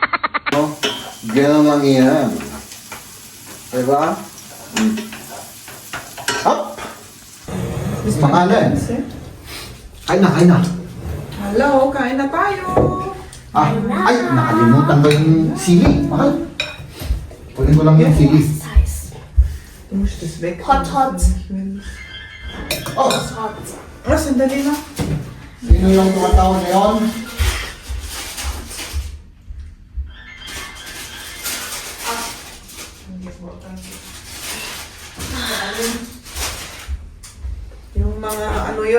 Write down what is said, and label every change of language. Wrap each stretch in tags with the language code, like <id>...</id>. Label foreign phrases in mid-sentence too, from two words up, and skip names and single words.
<tl>No? Yan lang yan. Diba? Up! Pangalan. Kain na. Hello, kain na tayo. Ah, ay, nakalimutan ba yung sili? Mahal. Kunin ko lang yung sili.</tl> <de>Du musst es weg.</de> <en>Hot. Oh, Hot.</en> <tl>Sandali lang. sino yung tumatawag na yun? Yung mga ano yun,</tl>